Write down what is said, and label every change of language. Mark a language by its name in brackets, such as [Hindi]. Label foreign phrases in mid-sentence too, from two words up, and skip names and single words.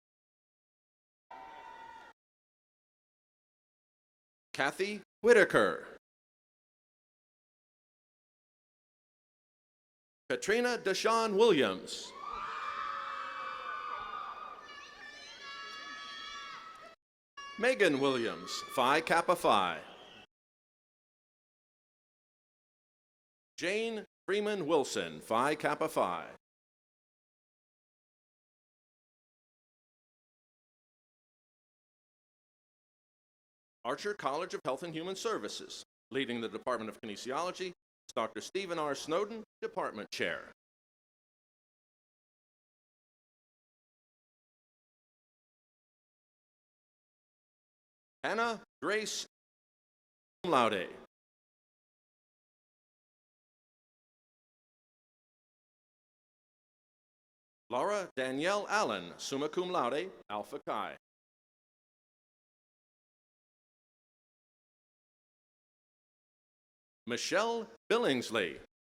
[English] Kathy Whitaker. Katrina Deshawn Williams. Megan Williams, Phi Kappa Phi. Jane Freeman Wilson, Phi Kappa Phi. Archer College of Health and Human Services. Leading the Department of Kinesiology is Dr. Stephen R. Snowden, Department Chair. Hannah Grace [Latin] Cum Laude. [English] Laura Danielle Allen, [Latin] summa cum laude, [English] Alpha Chi. Michelle Billingsley.